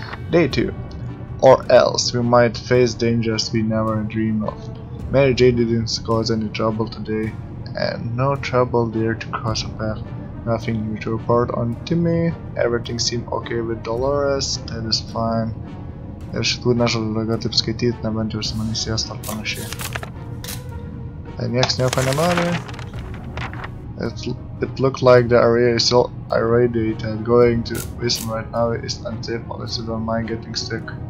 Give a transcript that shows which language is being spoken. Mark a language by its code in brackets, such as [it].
[en] Day 2. Or else we might face dangers we never dreamed of. Mary J didn't cause any trouble today, and no trouble there to cross a path. Nothing new to report on Timmy. Everything seemed okay with Dolores. That is fine. [lt] Ir šitų nežadu daugiau taip skaityti, nebent jau su manis sėst ar panašiai. Tai nieks nieko nenori. [en] It looked like the area is still irradiated. Going to Wisdom right now is unsafe unless you don't mind getting sick.